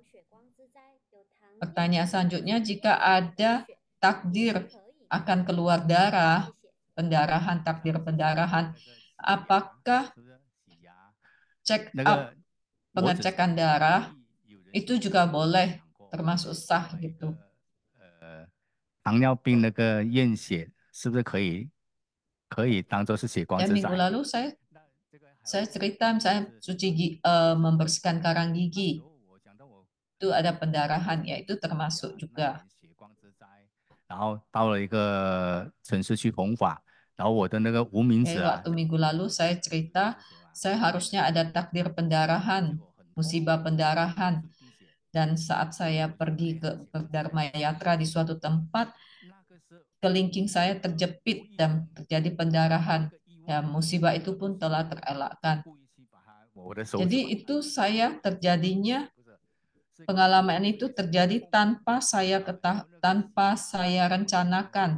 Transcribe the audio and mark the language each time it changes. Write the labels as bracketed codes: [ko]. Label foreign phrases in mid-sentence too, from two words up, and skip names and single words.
[id] Pertanyaan selanjutnya, jika ada takdir akan keluar darah, pendarahan, takdir pendarahan, apakah [en] check up, [id] pengecekan darah itu juga boleh termasuk sah gitu? [zh] 糖尿病那个验血是不是可以当做是血光 [id] Dan [zh] 之 [id] minggu [zh] 灾？ [id] lalu saya cerita misalnya membersihkan karang gigi, itu ada pendarahan, ya itu termasuk juga. [zh] 然后到了一个城市去弘法，然后我的那个无名指啊， [id] Waktu minggu lalu saya cerita, saya harusnya ada takdir pendarahan, musibah pendarahan. Dan saat saya pergi ke Dharma Yatra di suatu tempat, kelingking saya terjepit dan terjadi pendarahan. Ya, musibah itu pun telah terelakkan. Jadi itu pengalaman itu terjadi tanpa saya rencanakan.